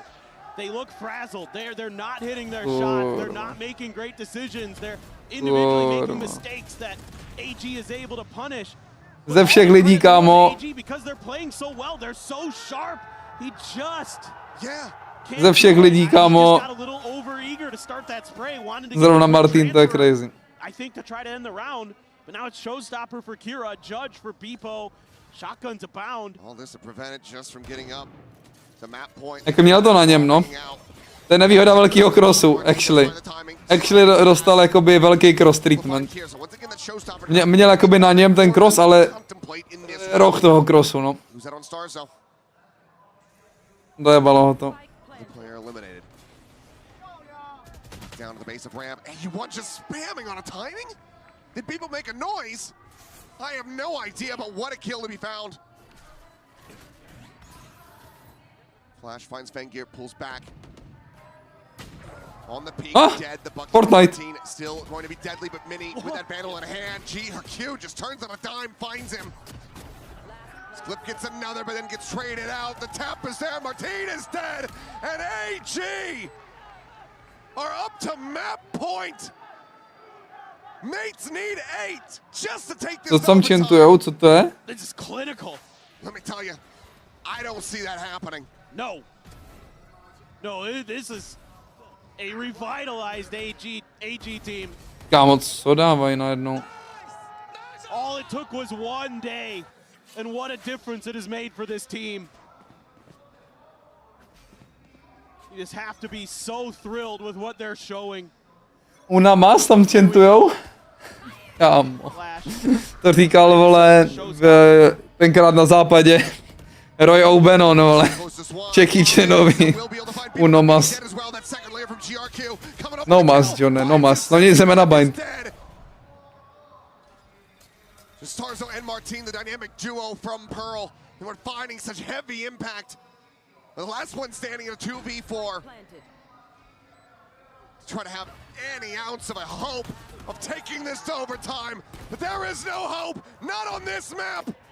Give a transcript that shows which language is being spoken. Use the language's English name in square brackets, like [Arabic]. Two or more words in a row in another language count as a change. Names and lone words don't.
[English] They look frazzled. They're not hitting their shots. They're not making great decisions. They're individually making mistakes that AG is able to punish. [Czech] Ze všech lidí, kámo. Ze všech lidí, kámo. Zrovna Marteen, to je crazy. [English] I think to try to end the round, but now it's showstopper for Kira, Judge for Beepo, shotguns abound. All this to prevent it just from getting up. [Czech] Jako měl to na něm, no. To je nevýhoda velkého crossu, [English] actually. Actually [Czech] dostal jakoby velký [English] cross treatment. [Czech] Měl jakoby na něm ten cross, ale roh toho crossu, no. Dojebalo ho to. [English] down to the base of ramp. AG1 just spamming on a timing? Did people make a noise? I have no idea, but what a kill to be found. Flash finds VENKU, pulls back. On the peak, dead. The bucket Fortnite. Still going to be deadly, but Minny with that vandal in hand. Her Q just turns on a dime, finds him. Flip gets another, but then gets traded out. The tap is there. Marteen is dead, and AG are up to map point. Mates need 8 just to take this. [Czech] Co tam čentujou, co to je? [English] This is clinical. Let me tell you, I don't see that happening. No. No, this is a revitalized AG team. [Czech] Kámo, co dávají najednou? [English] All it took was one day, and what a difference it has made for this team. You just have to be so thrilled with what they're showing. [Spanish] Una mas [Czech] tam čentujou? Kámo. To říkal, vole, tenkrát na západě. Roy O'Bannon, vole. Jackie Chanovi. [Spanish] Uno mas. No mas, Johne, no mas. [Czech] No nic, jdeme na bind. [English] Starzo and Marteen, the dynamic duo from Pearl, and we're finding such heavy impact. The last one standing in a 2v4. Try to have any ounce of a hope of taking this to overtime, but there is no hope, not on this map.